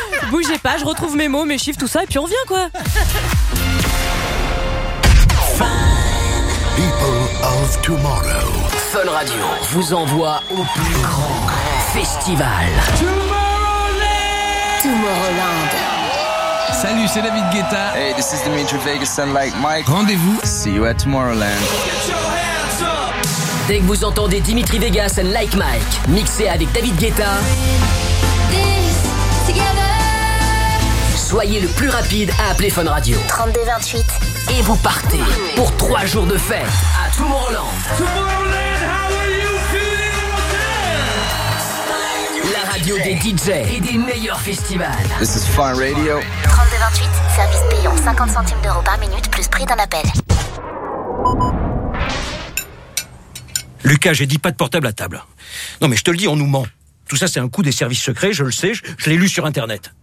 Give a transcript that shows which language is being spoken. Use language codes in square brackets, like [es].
[fr] Bougez pas, je retrouve mes mots, mes chiffres, tout ça, et puis on revient, quoi. [en] People of Tomorrow. [fr] Fun Radio vous envoie au plus grand festival. Tomorrowland. Tomorrowland. Salut, c'est David Guetta. [en] Hey, this is Dimitri Vegas and like Mike. [fr] Rendez-vous. [en] See you at Tomorrowland. [fr] Dès que vous entendez Dimitri Vegas and like Mike, mixé avec David Guetta. Soyez le plus rapide à appeler Fun Radio. 3228. Et vous partez pour 3 jours de fête à Tomorrowland. [en] Tomorrowland, how are you feeling? [fr] La radio des DJs et des meilleurs festivals. [en] This is Fun Radio. [fr] 3228, service payant 50 centimes d'euros par minute plus prix d'un appel. Lucas, j'ai dit pas de portable à table. Non mais je te le dis, on nous ment. Tout ça, c'est un coup des services secrets, je le sais, je l'ai lu sur Internet.